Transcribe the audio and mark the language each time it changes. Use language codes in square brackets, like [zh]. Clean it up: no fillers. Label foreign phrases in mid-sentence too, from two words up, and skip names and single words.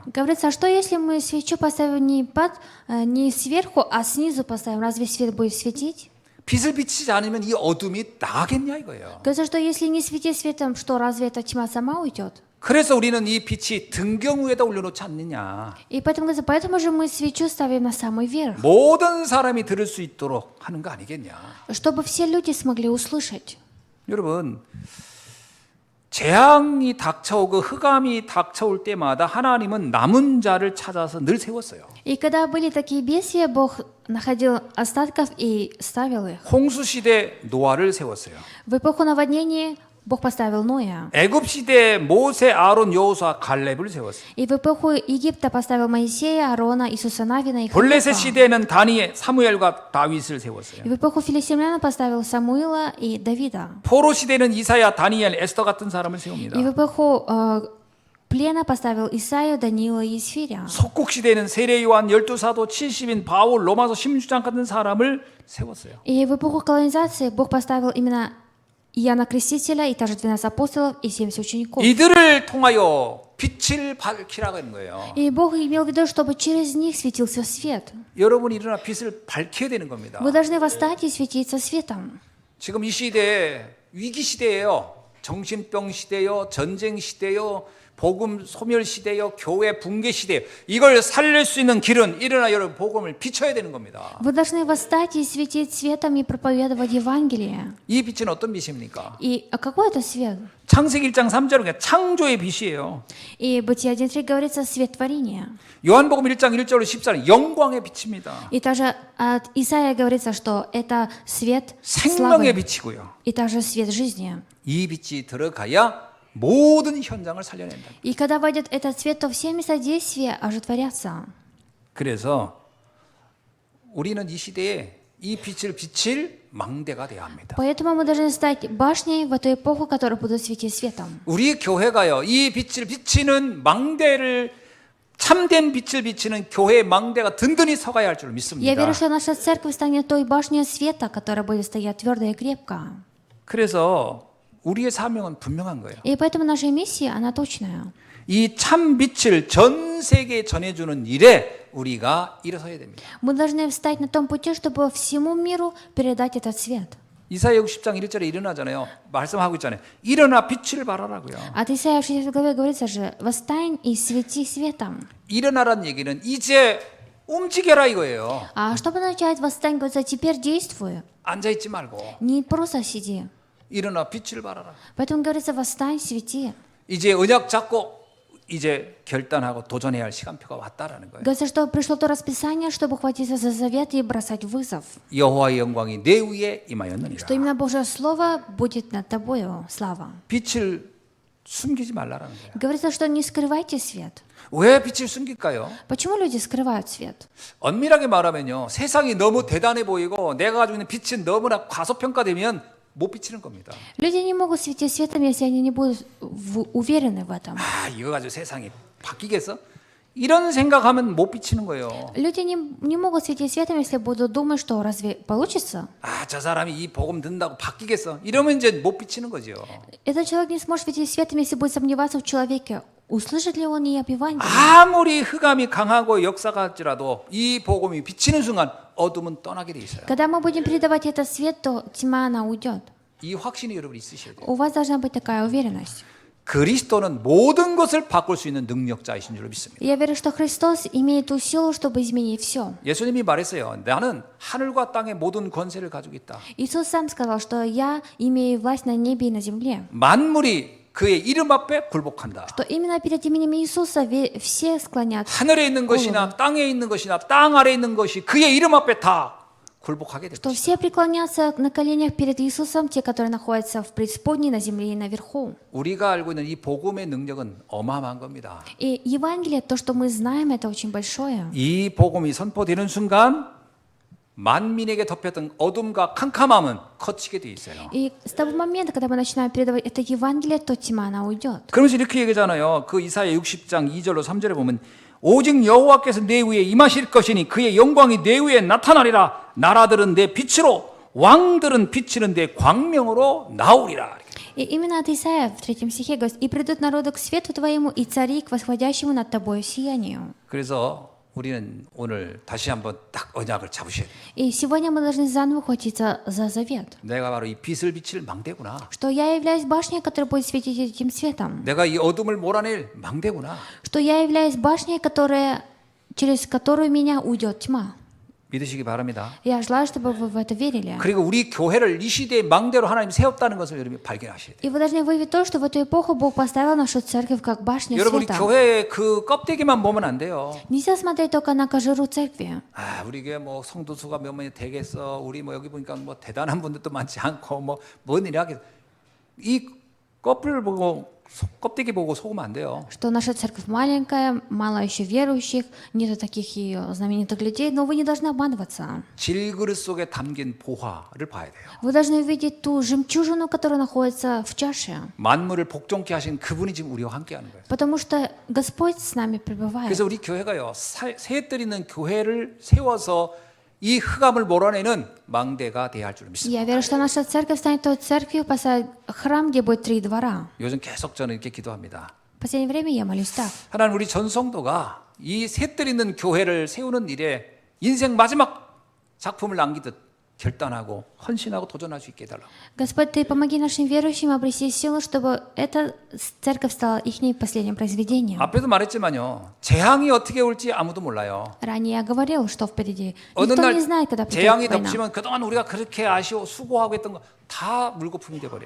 [ru] Говорится, а что если мы свечу поставим не сверху, а снизу поставим? Разве свет будет светить? [ko] 빛을 비치지 않으면 이 어둠이 나가겠냐 이거예요. [ru] Говорится, что если не светить светом, что разве эта тьма сама уйдет? [ko] 그래서 우리는 이 빛이 등경 위에다 올려놓지 않느냐. [ru] И поэтому же мы свечу ставим на самый верх, [ko] 모든 사람이 들을 수 있도록 하는 거 아니겠냐. [ru] чтобы все люди смогли услышать. [ko] 여러분 재앙이 닥쳐오고 흑암이 닥쳐올 때마다 하나님은 남은 자를 찾아서 늘 세웠어요. [ru] И когда были такие бедствия, Бог находил остатков и ставил их. [ko] 홍수 시대 노아를 세웠어요. [ru] В эпоху наводнения Бог поставил Ноя. [ko] 애굽 시대 모세, 아론, 여호수아, 갈렙을 세웠어요. [ru] И в эпоху Египта поставил Моисея, Аарона, Иисуса Навина и [ko] 블레셋 [ru] Халифа. [ko] 시대에는 다니엘, 사무엘과 다윗을 세웠어요. [ru] И в эпоху филистимлян поставил Самуила и Давида. [ko] 포로 시대는 이사야, 다니엘, 에스더 같은 사람을 세웁니다. [ru] И в эпоху плена поставил Исаию, Даниила и Исфиря. [ko] 속국 시대에는 세례 요한, 12사도, 70인, 바울, 로마서 16장 같은 사람을 세웠어요. [ru] И в эпоху колонизации Бог поставил именно Иоанна Крестителя, и также 12 апостолов, и 70 учеников. [ko] 이들을 통하여 빛을 밝히라고 하는 거예요. [ru] И Бог имел в виду, чтобы через них светился свет. [ko] 여러분이 일어나 빛을 밝혀야 되는 겁니다. [ru] Вы должны восстать и светиться светом. [ko] 지금 이 시대에 위기 시대예요. 정신병 시대요, 전쟁 시대요, 복음 소멸 시대요, 교회 붕괴 시대요. 이걸 살릴 수 있는 길은 일어나 여러분 복음을 비춰야 되는 겁니다. [ru] Вы должны восстать и светить светом и проповедовать Евангелие. [ko] 이 빛은 어떤 빛입니까? [ru] И какой это свет? [ko] 창세기 1장 3절은 창조의 빛이에요. [ru] И Бытие 1.3 говорится свет творения. [ko] 요한복음 1장 1절로 14는 영광의 빛입니다. [ru] И также от Исаия говорится, что это свет [ko] 생명의 [ru] славы. [ko] 빛이고요. [ru] И также свет жизни. [ko] 이 빛이 들어가야 모든 현장을 살려낸다. [ru] И когда войдет этот свет, то все места действия оживотворятся. [ko] 그래서 우리는 이 시대에 이 빛을 비칠 망대가 되어야 합니다. [ru] Поэтому мы должны стать башней в эту эпоху, которая будет светить светом. [ko] 우리 교회가요, 이 빛을 비치는 망대를 참된 빛을 비치는 교회의 망대가 든든히 서가야 할 줄 [ru] Я [ko] 믿습니다. [ru] верю, что наша церковь станет той башней света, которая будет стоять твердо и крепко. [ko] 그래서 우리의 사명은 분명한 거예요. [ru] И поэтому наша миссия, она точная. [ko] 이 참 빛을 전 세계에 전해주는 일에 우리가 일어서야 됩니다. [ru] Мы должны встать на том пути, чтобы всему миру передать этот свет. [ko] 이사야 60장 1절에 일어나잖아요. 말씀하고 있잖아요. 일어나 빛을 발하라고요. [ru] От Исаия в 60 главе говорится же: «Восстань и свети светом». [ko] 일어나란 얘기는 이제 움직여라 이거예요. [ru] А чтобы начать восстань, говорится: «Теперь действуй». [ko] 앉아있지 말고 [ru] Не просто сиди. [ko] 일어나 빛을 발하라. [ru] Поэтому говорится: «Восстань, свети». [ko] 이제 언약 잡고 이제 결단하고 도전해야 할 시간표가 왔다라는 거예요. [ru] Говорится, что пришло то расписание, чтобы хватиться за завет и бросать вызов. [ko] 여호와의 영광이 내 위에 임하였느니라. [ru] Что именно Божье Слово будет над тобою, слава. [ko] 빛을 숨기지 말라라는 거예요. [ru] Говорится, что не скрывайте свет. [ko] 왜 빛을 숨길까요? [ru] Почему люди скрывают свет? [ko] 엄밀하게 말하면요, 세상이 너무 대단해 보이고 내가 가지고 있는 빛은 너무나 과소평가되면 못 비치는 겁니다. [ru] Люди не могут светить светом, если они не будут уверены в этом. [ko] 아, 이거 가지고 세상이 바뀌겠어? 이런 생각하면 못 비치는 거예요. [ru] Люди не могут светить светом, если будут думать, что разве получится? [ko] 아, 저 사람이 이 복음 듣는다고 바뀌겠어? 이러면 이제 못 비치는 거죠. [ru] Этот человек не сможет светить светом, если будет сомневаться в человеке. Услышит ли он и об Евангелии? [ko] 아무리 흑암이 강하고 역사가 할지라도 이 복음이 비치는 순간 어둠은 떠나게 돼 있어요. [ru] Когда мы будем передавать этот свет, то тьма, она уйдет. [ko] 이 확신이 여러분 있으셔야 돼요. [ru] У вас должна быть такая уверенность. [ko] 그리스도는 모든 것을 바꿀 수 있는 능력자이신 줄 믿습니다. [ru] Я верю, что Христос имеет ту силу, чтобы изменить все. [ko] 예수님이 말했어요. 나는 하늘과 땅의 모든 권세를 가지고 있다. [ru] Иисус сам сказал, что я имею власть на небе и на земле. [ko] 만물이 그의 이름 앞에 굴복한다. [ru] Что именно перед именем Иисуса все склонятся. [ko] 하늘에 있는 것이나 땅에 있는 것이나 땅 아래에 있는 것이 그의 이름 앞에 다 굴복하게 [ru] Что [ko] 됩니다. [ru] все преклонятся на коленях перед Иисусом, те, которые находятся в преисподней, на земле и наверху. [ko] 우리가 알고 있는 이 복음의 능력은 어마어마한 겁니다. [ru] И Евангелие, то, что мы знаем, это очень большое. [ko] 이 복음이 선포되는 순간 만민에게 덮였던 어둠과 캄캄함은 거치게 돼 있어요. [ru] И с того момента, когда мы начинаем передавать это Евангелие, то тьма, она уйдет. [ko] 그러면서 이렇게 얘기하잖아요. 그 이사야 60장 2절로 3절에 보면 오직 여호와께서 내 위에 임하실 것이니 그의 영광이 내 위에 나타나리라. 나라들은 내 빛으로 왕들은 비치는 내 광명으로 나오리라. [ru] И именно от Исаия в 3 стихе говорит: «И придут народы к свету твоему, и цари к восходящему над тобою сиянию». [ko] 그래서 우리는 오늘 다시 한번 딱 언약을 잡으셔야 돼요. [ru] И сегодня мы должны заново ухватиться за завет. [ko] 내가 바로 이 빛을 비칠 망대구나. [ru] Что я являюсь башней, которая будет светить этим светом. [ko] 내가 이 어둠을 몰아낼 망대구나. [ru] Что я являюсь башней, через которую меня уйдет тьма. [ko] 믿으시기 바랍니다. [ru] Я желаю, чтобы вы в это верили. [ko] 그리고 우리 교회를 이 시대의 망대로 하나님 세웠다는 것을 여러분이 발견하셔야 돼요. [ru] И вы должны выявить то, что в эту эпоху Бог поставил нашу церковь как башню [ko] 여러분 우리 [ru] света. [ko] 교회의 그 껍데기만 보면 안 돼요. [ru] Нельзя смотреть только на кожуру церкви. [ko] 아, 우리 교회 뭐 성도 수가 몇 명이 되겠어. 우리 뭐 여기 보니까 뭐 대단한 분들도 많지 않고 뭐 뭔 일이 하겠어. 이 껍을 보고 껍데기 보고 속으면 안 돼요. [ru] Что наша церковь маленькая, мало еще верующих, нету таких и знаменитых людей, но вы не должны обманываться. [ko] 질그릇 속에 담긴 보화를 봐야 돼요. [ru] Вы должны увидеть ту жемчужину, которая находится в чаше. [ko] 만물을 복종케 하신 그분이 지금 우리와 함께하는 거예요. [ru] Потому что Господь с нами пребывает. [ko] 그래서 우리 교회가요 새 드리는 교회를 세워서 이 흑암을 몰아내는 망대가 돼야 할 줄 믿습니다. [ru] Я верю, что наша церковь станет той церковью, храм, где будет 3 двора. [ko] 요즘 계속 저는 이렇게 기도합니다. [ru] В последнее время я молюсь так. [ko] 하나님 우리 전성도가 이 셋들 있는 교회를 세우는 일에 인생 마지막 작품을 남기듯 결단하고 헌신하고 도전할 수 있게 해달라고. [ru] Господь, Ты помоги нашим верующим обрести силу, чтобы эта церковь стала их последним произведением. [ko] 앞에도 말했지만요. 재앙이 어떻게 올지 아무도 몰라요. [ru] Ранее я говорил, что впереди. [ko] 어느 [ru] Никто [ko] 날 [ru] не знает, когда придет [ko] 재앙이 [ru] война. [ko] 덮치면 그동안 우리가 그렇게 아쉬워 수고하고 했던 거 다 물거품이 돼버려요.